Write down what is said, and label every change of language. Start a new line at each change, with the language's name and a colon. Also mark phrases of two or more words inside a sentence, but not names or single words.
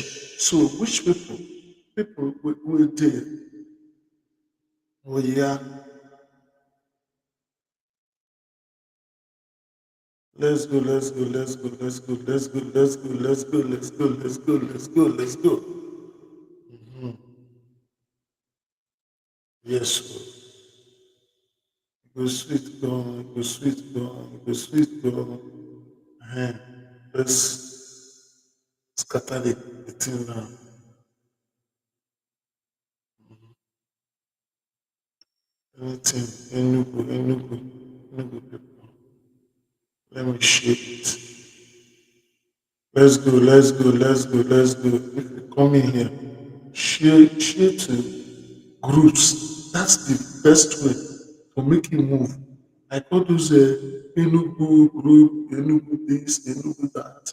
English: So which people? People will do. Oh yeah, let's go, let's go, let's go, let's go, let's go, let's go, let's go, let's go, let's go, let's go, let's go. Yes, go sweet, go sweet, go sweet, go. Eh, let's scatter the thing now. Anything, Enugu, Enugu, Enugu people. Let me shake it. Let's go, let's go, let's go, let's go. If you come in here, share to groups. That's the best way to make you move. Like all those Enugu group, Enugu this, Enugu that.